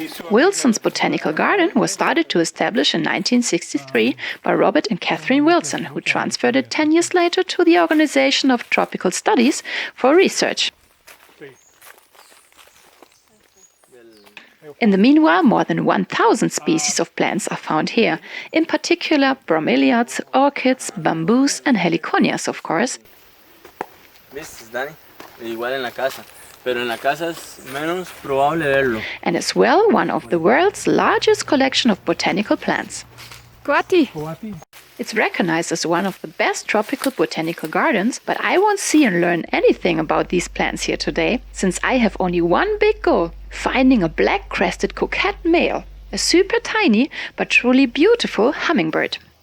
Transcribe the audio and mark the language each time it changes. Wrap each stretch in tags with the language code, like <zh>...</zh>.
<en>Wilson's Botanical Garden was started to establish in 1963 by Robert and Catherine Wilson, who transferred it 10 years later to the Organization of Tropical Studies for research. In the meanwhile, more than 1,000 species of plants are found here, in particular bromeliads, orchids, bamboos and heliconias, of course.</en> <es>¿Ves, Dani? Igual en la casa. Pero en la casa es menos probable verlo.</es> <en>And as well, one of the world's largest collection of botanical plants. Coati. It's recognized as one of the best tropical botanical gardens, but I won't see and learn anything about these plants here today, since I have only one big goal: finding a black-crested coquette male, a super tiny but truly beautiful hummingbird.</en>